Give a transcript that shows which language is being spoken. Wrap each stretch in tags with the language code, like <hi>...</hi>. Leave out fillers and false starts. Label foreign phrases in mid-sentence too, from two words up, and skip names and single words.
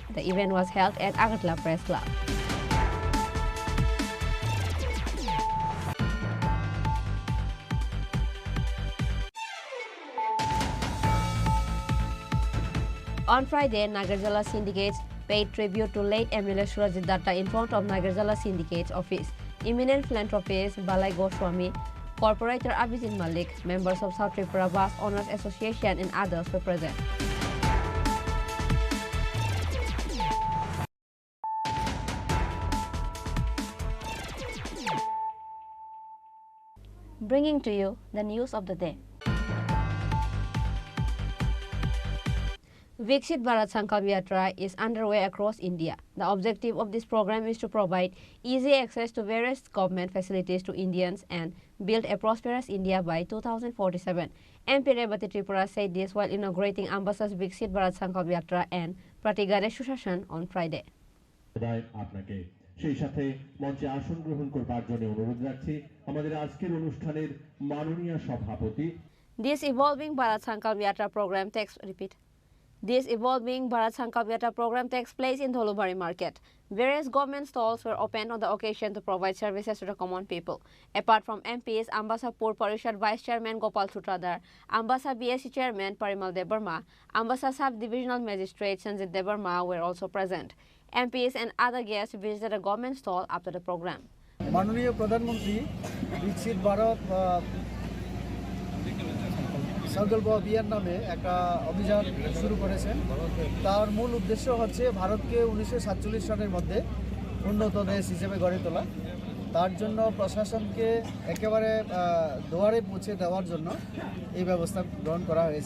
<en>The event was held at Agartala Press Club. On Friday, Nagarjala syndicates paid tribute to late MLA Surajit Datta in front of Nagarjala syndicate's office. Eminent philanthropist Balai Goswami, corporator Abhijit Malik, members of South Tripura Bus Owners Association and others were present. Bringing to you the news of the day. Viksit Bharat Sankalp Yatra is underway across India. The objective of this program is to provide easy access to various government facilities to Indians and build a prosperous India by 2047. MP Rebati Tripura said this while inaugurating Ambassador's Viksit Bharat Sankalp Yatra and Pratigare Sushashan on Friday.</en> <bn>সেই সাথে মঞ্চে আসন গ্রহণ করবার জন্য অনুরোধ রাখছি আমাদের আজকের অনুষ্ঠানের মাননীয় সভাপতি</bn> <en>This evolving Bharat Sankalp Yatra program takes place in Dholubari Market. Various government stalls were opened on the occasion to provide services to the common people. Apart from MPs, Ambassa Pur Parishad Vice Chairman Gopal Sutradhar, Ambassa BSc Chairman Parimal Debarma, Ambassa Sub-Divisional Magistrate Sanjit Debarma were also present. MPs and other guests visited a government stall after the program.</en> <bn>মাননীয় প্রধানমন্ত্রী বিকশিত ভারত সংকল্প অভিযান নামে একটা অভিযান শুরু করেছেন। তার মূল উদ্দেশ্য হচ্ছে ভারতকে 1947 সনের মধ্যে উন্নত দেশ হিসেবে গড়ে তোলা। তার জন্য প্রশাসনকে একেবারে দুয়ারে পৌঁছে দেওয়ার জন্য এই ব্যবস্থা গ্রহণ করা হয়েছে।</bn>